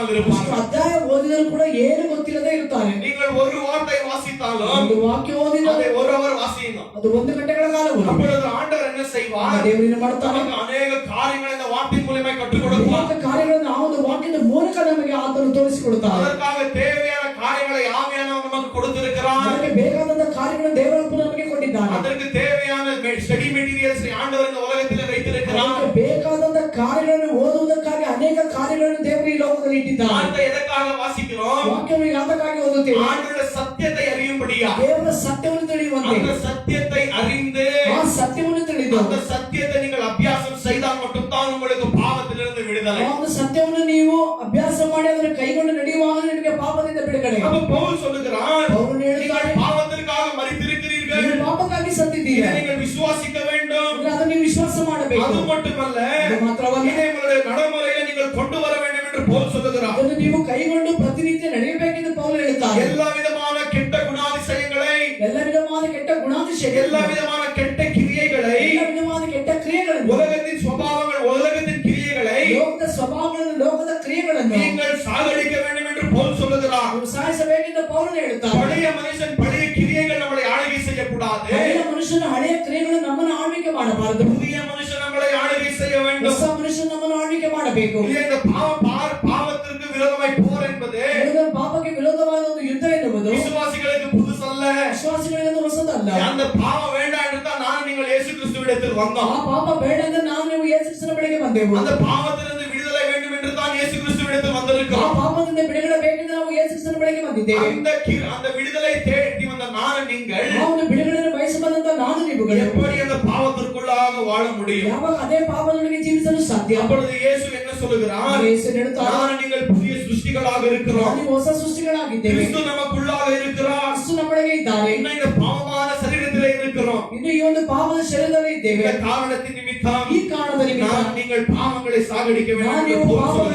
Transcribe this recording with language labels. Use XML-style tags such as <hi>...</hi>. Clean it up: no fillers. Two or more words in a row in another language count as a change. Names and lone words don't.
<kn>ಅಷ್ಟು</kn> <ta>இருப்பார்கள்.</ta> <kn>ಅಧ್ಯಾಯ ಓದಿದರೂ ಕೂಡ ಏನು ಗೊತ್ತಿಲ್ಲದೆ ಇರುತ್ತಾರೆ.</kn> <ta>நீங்கள் ஒரு வார்த்தை வாசித்தாலும்</ta> <kn>ಒಂದು ವಾಕ್ಯ ಓದಿದರೆ</kn> <ta>அதை ஒரு அவர் வாசிக்கணும்.</ta> <kn>ಅದು 1 ಗಂಟೆಗಳ ಕಾಲ ಓದಿ.</kn> <ta>அப்பொழுது ஆண்டவர் என்ன செய்வார்?</ta> <kn>ದೇವರೇನು ಮಾಡ್ತಾನೆ?</kn> <ta>நமக்கு அநேக காரியங்களை இந்த வார்த்தை மூலமா கற்றுக் கொடுப்பார்.</ta> <kn>ಅನೇಕ ಕಾರ್ಯಗಳನ್ನು ಆ ಒಂದು ವಾಕ್ಯದ ಮೂಲಕ ನಮಗೆ ಆತನು ತೋರಿಸಿಕೊಡುತ್ತಾರೆ.</kn> <ta>அதற்காக தேவையான காரியங்களை ஆவியானவர் நமக்கு கொடுத்திருக்கிறார்.</ta> <kn>ನಮಗೆ ಬೇಕಾದಂತ ಕಾರ್ಯಗಳನ್ನು ದೇವರಪ್ಪನು ನಮಗೆ ಕೊಟ್ಟಿದ್ದಾನೆ.</kn> <ta>அதற்கு தேவையான</ta> <en>study materials</en> <ta>ஆண்டவர் இந்த உலகத்தில் வைத்திருக்கிறார்.</ta> <kn>ನಮಗೆ ಬೇಕಾದಂತ ಕಾರ್ಯಗಳನ್ನು ಓದುವುದಕ್ಕಾಗಿ ಅನೇಕ ಕಾರ್ಯಗಳನ್ನು ದೇವರು ಈ ಲೋಕದಲ್ಲಿ ಇಟ್ಟಿದ್ದಾನೆ.</kn> <ta>வார்த்தை எதற்காக வாசிக்கிறோம்?</ta> <kn>ವಾಕ್ಯವನ್ನು ಯಾತಕ್ಕಾಗಿ ಓದುತ್ತೇವೆ?</kn> <ta>ஆண்டவருடைய சத்தியத்தை அறியும்படியா.</ta> <kn>ದೇವರ ಸತ್ಯವನ್ನು ತಿಳಿಯುವಂತೆ.</kn> <ta>அந்த சத்தியத்தை அறிந்து</ta> <kn>ಆ ಸತ್ಯವನ್ನು ತಿಳಿದು</kn> <ta>அந்த சத்தியத்தை நீங்கள் அபியாசம் செய்தால் மட்டும்தான் உங்களுக்கு பாவத்திலிருந்து விடுதலை.</ta> <kn>ಆ ಒಂದು ಸತ್ಯವನ್ನು ನೀವು ಅಭ್ಯಾಸ ಮಾಡಿ ಅದನ್ನು ಕೈಗೊಂಡು ನಡೆಯುವಾಗ ನಿಮಗೆ ಪಾಪದಿಂದ ಬಿಡುಗಡೆ.</kn> <ta>அப்ப பவுல் சொல்லுகிறார்,</ta> <kn>ಪೌಲನು ಹೇಳ್ತಾನೆ,</kn> <ta>நீங்கள் பாவத்திற்காக மரித்திருக்கிறீர்கள்.</ta> <kn>ನೀವು ಪಾಪಕ್ಕಾಗಿ ಸತ್ತಿದ್ದೀರಿ.</kn> <ta>இதை நீங்கள் விசுவாசிக்க வேண்டும்.</ta> <kn>ಅದನ್ನು ನೀವು ವಿಶ್ವಾಸ ಮಾಡಬೇಕು.</kn> <ta>அது மட்டுமல்ல,</ta> <kn>ಅದು ಮಾತ್ರವಲ್ಲ,</kn> <ta>இதை உங்களுடைய நடைமுறையில நீங்கள் கொண்டு வர வேண்டும் என்று பவுல் சொல்லுகிறார்.</ta> <kn>ಅದನ್ನು ನೀವು ಕೈಗೊಂಡು ಪ್ರತಿನಿತ್ಯ ನಡೆಯಬೇಕೆಂದು ಪೌಲನು ಹೇಳುತ್ತಾರೆ.</kn> <ta>எல்லா விதமான கெட்ட குணாதிசயங்களை,</ta> <kn>ಎಲ್ಲ ವಿಧವಾದ ಕೆಟ್ಟ ಗುಣಾತಿಶಯಗಳು,</kn> <ta>எல்லா விதமான கெட்ட கிரியைகளை,</ta> <kn>ಎಲ್ಲ ವಿಧವಾದ ಕೆಟ್ಟ ಕ್ರಿಯೆಗಳನ್ನು,</kn> <ta>உலகத்தின் சுபாவங்கள், உலகத்தின் கிரியைகளை</ta> <kn>ಲೋಕದ ಸ್ವಭಾವಗಳನ್ನು, ಲೋಕದ ಕ್ರಿಯೆಗಳನ್ನು</kn> <ta>நீங்கள் சாகடிக்க வேண்டும் என்று பவுல் சொல்லுகிறார்.</ta> <kn>ನೀವು ಸಾಯಿಸಬೇಕೆಂದು ಪೌಲನು ಹೇಳುತ್ತಾರೆ.</kn> <ta>பழைய மனுஷன், பழைய கிரியைகள் நம்மளை ஆளுகை செய்யக்கூடாது.</ta> <kn>ಹಳೆಯ ಮನುಷ್ಯನ ಹಳೆಯ ಕ್ರಿಯೆಗಳು ನಮ್ಮನ್ನು ಆಳ್ವಿಕೆ ಮಾಡಬಾರದು.</kn> <ta>புதிய மனுஷன் நம்மளை ஆளுகை செய்ய வேண்டும்.</ta> <kn>ಹೊಸ ಮನುಷ್ಯನು ನಮ್ಮನ್ನು ಆಳ್ವಿಕೆ ಮಾಡಬೇಕು.</kn> <ta>இல்லை, இந்த பாவத்திற்கு விரோதமாய் போர் என்பது</ta> <kn>ಪಾಪಕ್ಕೆ ವಿರೋಧವಾದ ಒಂದು ಯುದ್ಧ ಎನ್ನುವುದು</kn> <ta>விசுவாசிகளுக்கு புதுசல்ல.</ta> <kn>ವಿಶ್ವಾಸಿಗಳಿಗೆ ಹೊಸದಲ್ಲ.</kn> <ta>அந்த பாவம் வேண்டாம் என்று தான் நான் நீங்கள் இயேசு கிறிஸ்துவிடத்தில்</ta> <kn>ಆ</kn> <ta>வந்தோம்.</ta> <kn>ಪಾಪ ಬೇಡ ಎಂದು ನಾವು ನೀವು ಯೇಸು ಕ್ರಿಸ್ತನ ಬಳಿಗೆ ಬಂದೆವು.</kn> <ta>அந்த பாவத்திலிருந்து விடுதலை வேண்டும் என்று தான் இயேசு கிறிஸ்துவிடத்தில்</ta> <kn>ಆ</kn> <ta>வந்திருக்கிறோம்.</ta> <kn>ಪಾಪದಿಂದ ಬಿಡುಗಡೆ ಬೇಕೆಂದು ನಾವು ಯೇಸು ಕ್ರಿಸ್ತನ ಬಳಿಗೆ ಬಂದಿದ್ದೇವೆ.</kn> <ta>அந்த விடுதலை தேடி வந்த நான் நீங்கள்</ta> <kn>ನಾವು ಬಿಡುಗಡೆಯನ್ನು ಬಯಸಬಂದಂತ ನಾನು ನೀವುಗಳು</kn> <ta>எப்படி அந்த பாவத்திற்குள்ளாக வாழ முடியும்?</ta> <kn>ಯಾವಾಗ ಅದೇ ಪಾಪದೊಳಗೆ ಜೀವಿಸಲು ಸಾಧ್ಯ?</kn> <ta>அப்பொழுது இயேசு என்ன சொல்லுகிறார்?</ta> <kn>ಯೇಸು ಹೇಳುತ್ತಾರೆ,</kn> <ta>நான் நீங்கள் புதிய ಸೃಷ್ಟಿಗಳಾக இருக்கிறோம்.</ta> <kn>ನಾವು ಹೊಸ ಸೃಷ್ಟಿಗಳಾಗಿದ್ದೇವೆ.</kn> <ta>கிறிஸ்து நமக்குள்ளாக இருக்கிறார்.</ta> <kn>ಕ್ರಿಸ್ತು ನಮ್ಮೊಳಗೆ ಇದ್ದಾರೆ.</kn> <ta>இன்னும் இந்த பாவமான சரீரத்திலே இருக்கிறோம்.</ta> <kn>ಇನ್ನು ಈ ಒಂದು ಪಾಪದ ಶರೀರದಲ್ಲಿ ಇದ್ದೇವೆ.</kn> <ta>இந்த காரணத்தின் நிமித்தம்</ta> <kn>ಈ ಕಾರಣದ ನಿಮಿತ್ತ</kn> <ta>நீங்கள் பாவங்களை சாகடிக்க வேண்டும்</ta> <kn>ನಾನು</kn> <ta>என்று</ta> <kn>ನೀವು</kn> <ta>பவுல்</ta> <kn>ಪಾಪಗಳನ್ನು</kn>